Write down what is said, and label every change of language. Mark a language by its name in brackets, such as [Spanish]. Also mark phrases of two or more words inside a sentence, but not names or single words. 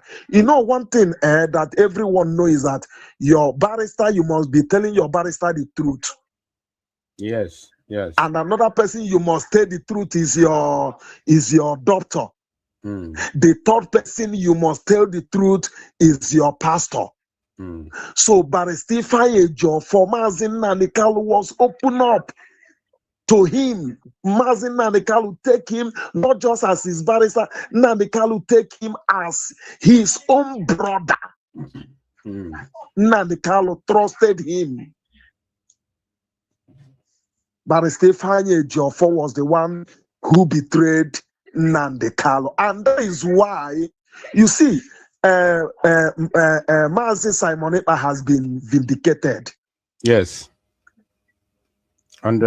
[English] One thing that everyone knows is that your barrister, you must be telling your barrister the truth. Yes. And another person you must tell the truth is your doctor. The third person you must tell the truth is your pastor. So Barrister Ifeanyi Ejiofor, Mazi Nnamdi Kanu was open up to him. Mazi Nnamdi Kanu take him not just as his barrister, Nnamdi Kanu take him as his own brother. Nnamdi Kanu trusted him. Barrister Ifeanyi Ejiofor was the one who betrayed Nnamdi Kanu, and that is why you see Mazi Simon Ekpa has been vindicated. Yes. 100%.